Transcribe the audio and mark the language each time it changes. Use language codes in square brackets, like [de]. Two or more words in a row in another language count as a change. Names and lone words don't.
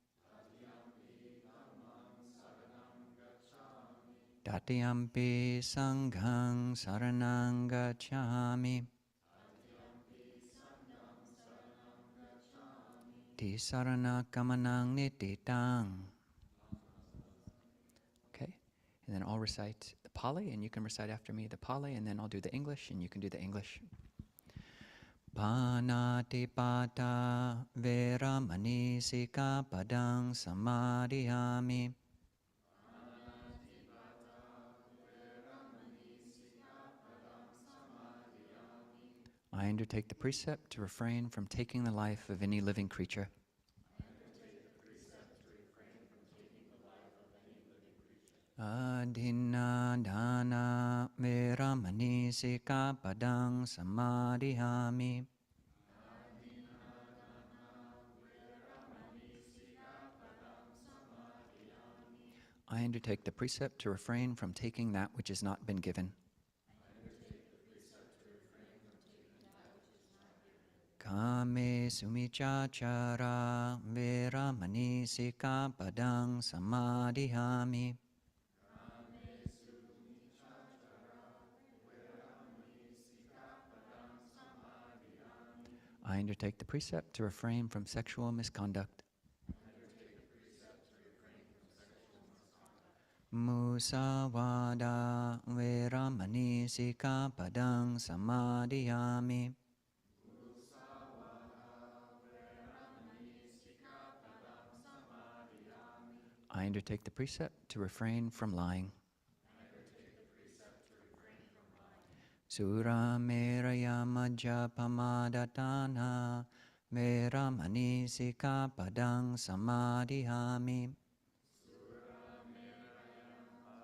[pi] Tatiyampi sanghang saranang gacchami. Tisarana kamanang nititang. [en] Okay, and then I'll recite the Pali, and you can recite after me the Pali, and then I'll do the English, and you can do the English. [pi] Panatipata veramani sikapadang samadhiyami. [en] I undertake the precept to refrain from taking the life of any living creature. [pi] Adhinna dana veramani sikapadang samadhiyami. [en] I undertake the precept to refrain from taking that which has not been given. [pi] Kame sumichachara veramani sikapadang samadhiyami. [en] I undertake the precept to refrain from sexual misconduct. [pi] Musawada veramani sikapadang samadhiyami. [en] I undertake the precept to refrain from lying. [pi] Sura meraya majjapamadhatana veramani sikapadang samadhiyami.